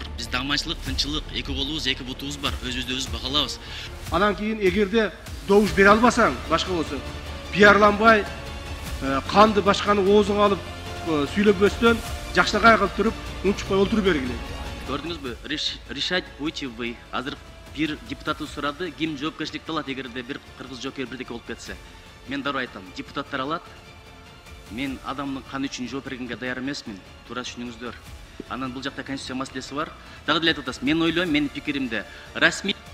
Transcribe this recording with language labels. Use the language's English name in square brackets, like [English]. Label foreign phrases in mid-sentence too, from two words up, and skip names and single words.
[Kyrgyz] Бизде аманчылык, тынчылык, эки колубуз, эки бутубуз бар, өзүбүздү өзүбүз бакалабыз. Анан кийин эгерде добуш бере албасаң, башка болсо, пиарланбай, канды башканы оозуңа алып сүйлөбөстөн, жакшынакай кылып туруп, унчукпай олтуруп бергиле. Көрдүңүзбү? [Russian] Решать будете вы. [Kyrgyz] Азыр бир депутаты сурады, ким жоопкерчиликти алат эгерде бир кыргыз жокер бирдеке болуп кетсе. Мен дароо айтам, депутаттар алат. Мен адамдын каны үчүн жооп бергенге даяр эмесмин. Туура түшүнүңүздөр. Анан бул жакта конституция маселеси бар. Дагы деле айтып атасыз. Мен ойлойм, менин пикиримде расмий